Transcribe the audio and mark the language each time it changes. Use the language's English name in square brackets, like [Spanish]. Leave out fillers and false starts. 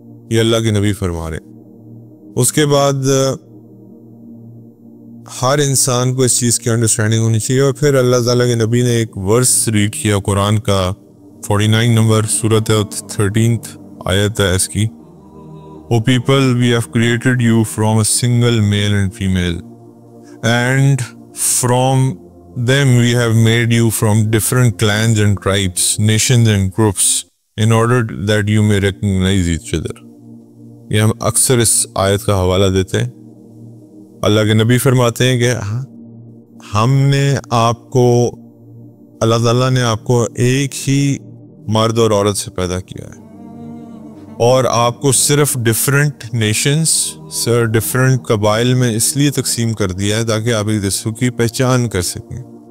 [Urdu] یہ اللہ کے نبی فرما رہے ہیں. اس کے بعد ہر انسان کو اس چیز کی انڈرسٹینڈنگ ہونی چاہیے. اور پھر اللہ تعالیٰ کے نبی نے ایک ورس ریڈ کیا قرآن کا، 49 نمبر سورت ہے، 13th آیت ہے اس کی. [English] O people, we have created you from a single male and female, and from them we have made you from different clans and tribes, nations and groups, in order that you may recognize each other. [Urdu] یہ ہم اکثر اس آیت کا حوالہ دیتے ہیں. اللہ کے نبی فرماتے ہیں کہ ہم نے آپ کو، اللہ تعالیٰ نے آپ کو ایک ہی مرد اور عورت سے پیدا کیا ہے، اور آپ کو صرف ڈفرینٹ نیشنز، ڈفرینٹ قبائل میں اس لیے تقسیم کر دیا ہے تاکہ آپ ایک دوسرے کی پہچان کر سکیں.